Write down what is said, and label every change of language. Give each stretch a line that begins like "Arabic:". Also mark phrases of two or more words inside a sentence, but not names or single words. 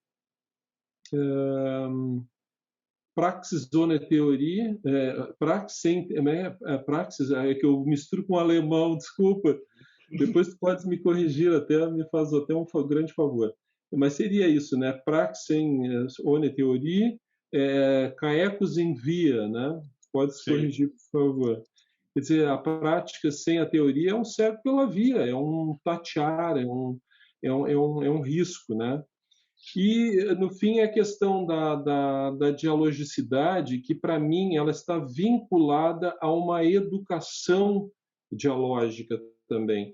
Latin: Praxis zone teoria, praxis,
Portuguese: é que eu misturo com o alemão, desculpa. Depois tu podes me corrigir, até me faz até um grande favor. Mas seria isso, né?
Latin: Praxis one teoria, caecus in via,
Portuguese: né? Podes corrigir, por favor. Quer dizer, a prática sem a teoria é um cego pela via, é um tatear, é um risco, né? E, no fim, a questão da dialogicidade, que, para mim, ela está vinculada a uma educação dialógica também.